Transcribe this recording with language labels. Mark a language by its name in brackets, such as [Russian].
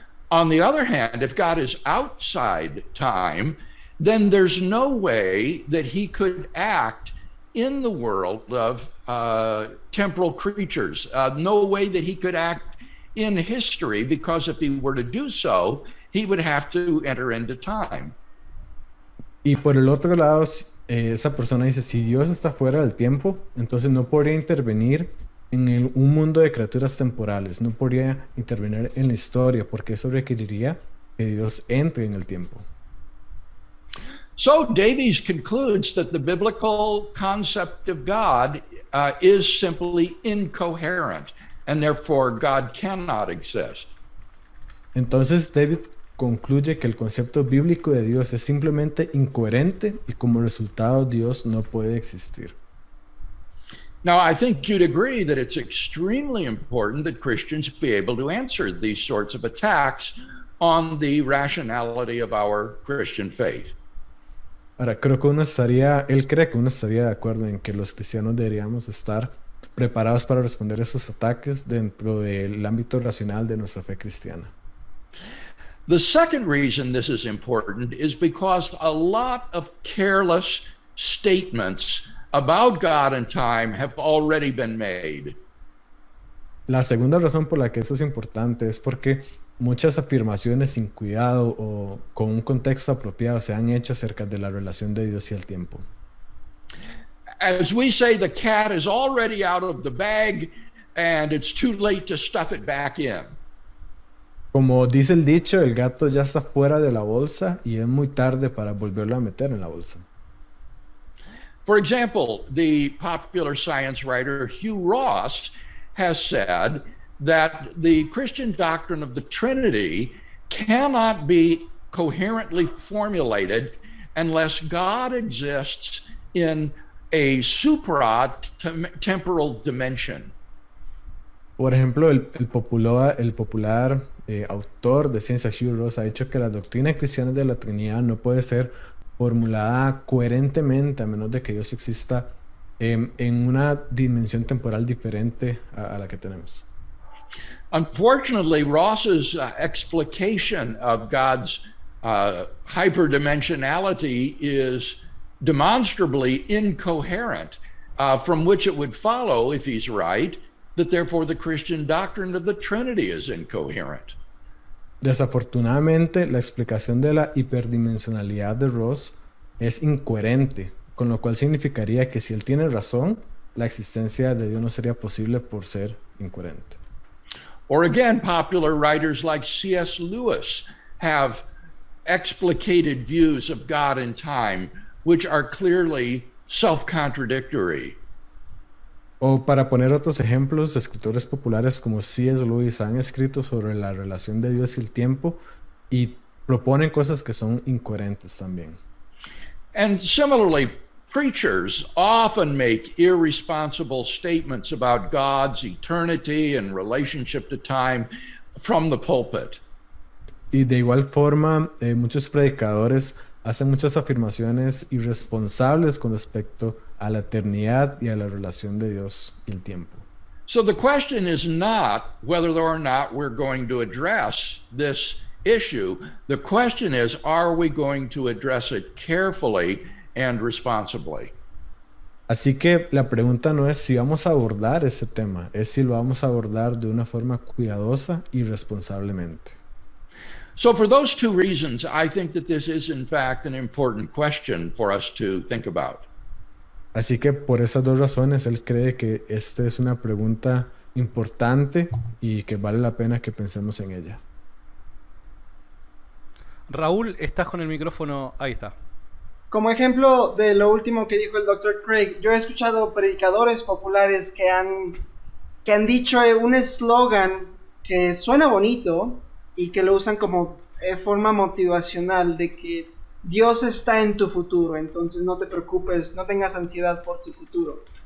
[English] On the other hand, if God is outside time, then there's no way that he could act in the world of temporal creatures, no way that he could act in history, because if he were to do so, he would have to enter into time. [Spanish] Y por el otro lado, esa persona dice, si Dios está fuera del tiempo, entonces no podría intervenir en un mundo de criaturas temporales, no podría intervenir en la historia, porque eso requeriría que Dios entre en el tiempo. [English] So Davies concludes that the biblical concept of God is simply incoherent, and therefore God cannot exist. [Spanish] Entonces David concluye que el concepto bíblico de Dios es simplemente incoherente y como resultado Dios no puede existir. [English] Now, I think you'd agree that it's extremely important that Christians be able to answer these sorts of attacks on the rationality of our Christian faith. [Spanish] Ahora, él cree que uno estaría de acuerdo en que los cristianos deberíamos estar preparados para responder esos ataques dentro del ámbito racional de nuestra fe cristiana. [English] The second reason this is important is because a lot of careless statements about God and time have already been made. [Spanish] La segunda razón por la que eso es importante es porque muchas afirmaciones sin cuidado o con un contexto apropiado se han hecho acerca de la relación de Dios y el tiempo. [English] As we say, the cat is already out of the bag and it's too late to stuff it back in. [Spanish] Como dice el dicho, el gato ya está fuera de la bolsa y es muy tarde para volverlo a meter en la bolsa. [English] For example, the popular science writer Hugh Ross has said that the Christian doctrine of the Trinity cannot be coherently formulated unless God exists in a supra-temporal dimension. [Spanish] Por ejemplo, el popular autor de ciencia Hugh Ross ha dicho que la doctrina cristiana de la Trinidad no puede ser formulada coherentemente a menos de que Dios exista en una dimensión temporal diferente a la que tenemos. [English] Unfortunately, Ross's explication of God's hyperdimensionality is demonstrably incoherent, from which it would follow, if he's right, that therefore the Christian doctrine of the Trinity is incoherent. [Spanish] Desafortunadamente, la explicación de la hiperdimensionalidad de Ross es incoherente, con lo cual significaría que si él tiene razón, la existencia de Dios no sería posible por ser incoherente. [English] Or again, popular writers like C.S. Lewis have explicated views of God and time, which are clearly self-contradictory. [Spanish] O para poner otros ejemplos, escritores populares como C.S. Lewis han escrito sobre la relación de Dios y el tiempo y proponen cosas que son incoherentes también. [English] And similarly, preachers often make irresponsible statements about God's eternity and relationship to time from the pulpit. [Spanish] Y de igual forma, muchos predicadores hacen muchas afirmaciones irresponsables con respecto a la eternidad y a la relación de Dios y el tiempo. [English] So the question is not whether or not we're going to address this issue. The question is, are we going to address it carefully and responsibly? [Spanish] Así que la pregunta no es si vamos a abordar ese tema, es si lo vamos a abordar de una forma cuidadosa y responsablemente. [English] So for those two reasons, I think that this is in fact an important question for us to think about. [Spanish] Así que por esas dos razones, él cree que esta es una pregunta importante y que vale la pena que pensemos en ella. Raúl, estás con el micrófono, ahí está. Como ejemplo de lo último que dijo el Dr. Craig, yo he escuchado predicadores populares que han dicho un eslogan que suena bonito y que lo usan como forma motivacional de que Dios está en tu futuro, entonces no te preocupes, no tengas ansiedad por tu futuro.